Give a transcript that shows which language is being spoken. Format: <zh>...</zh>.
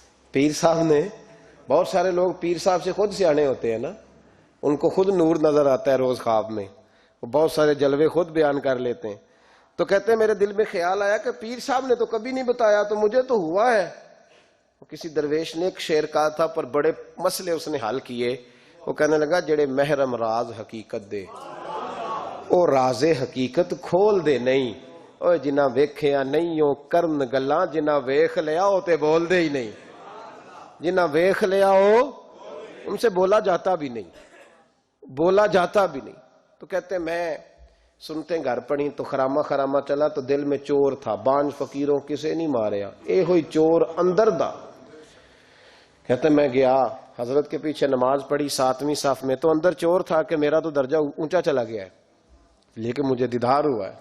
<ur>پیر صاحب نے, بہت سارے لوگ پیر صاحب سے خود سیانے ہوتے ہیں نا, ان کو خود نور نظر آتا ہے روز خواب میں, وہ بہت سارے جلوے خود بیان کر لیتے ہیں. تو کہتے ہیں میرے دل میں خیال آیا کہ پیر صاحب نے تو کبھی نہیں بتایا تو مجھے تو ہوا ہے. کسی درویش نے ایک شعر کہا تھا پر بڑے مسئلے اس نے حل کیے. وہ کہنے لگا</ur> <pa>جڑے محرم راز حقیقت دے او راز حقیقت کھول دے نہیں, او جنہ ویکھیا نہیں او کرن گلاں, جنہ ویکھ لیا او تے بول دے ہی نہیں, جنہ ویکھ لیا او</pa> <ur>ان سے بولا جاتا بھی نہیں,</ur> <pa>بولا جاتا بھی نہیں.</pa> <ur>تو کہتے ہیں میں سنتے گھر پڑی تو خرامہ خرامہ چلا تو دل میں چور تھا,</ur> <pa>بانج فقیروں کسے نہیں ماریا, اے ہوئی چور اندر دا.</pa> <ur>کہتے ہیں میں گیا حضرت کے پیچھے نماز پڑھی 7ویں صف میں, تو اندر چور تھا کہ میرا تو درجہ اونچا چلا گیا ہے لیکن مجھے دیدار ہوا ہے.</ur>